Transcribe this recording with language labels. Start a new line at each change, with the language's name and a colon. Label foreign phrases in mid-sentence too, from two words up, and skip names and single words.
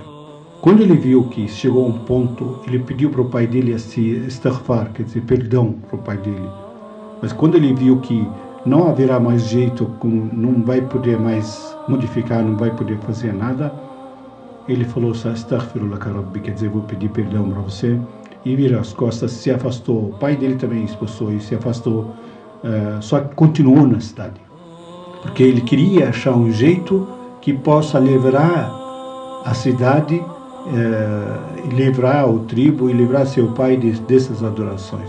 Portuguese: Quando ele viu que chegou a um ponto, ele pediu para o pai dele istighfar, quer dizer, perdão para o pai dele. Mas quando ele viu que não haverá mais jeito, não vai poder mais modificar, não vai poder fazer nada, ele falou:
Arabic: "أستغفر لك ربي",
Portuguese: quer dizer, vou pedir perdão para você, e virou as costas, se afastou. O pai dele também expulsou e se afastou, só que continuou na cidade, porque ele queria achar um jeito que possa livrar a cidade, livrar o tribo e livrar seu pai dessas adorações.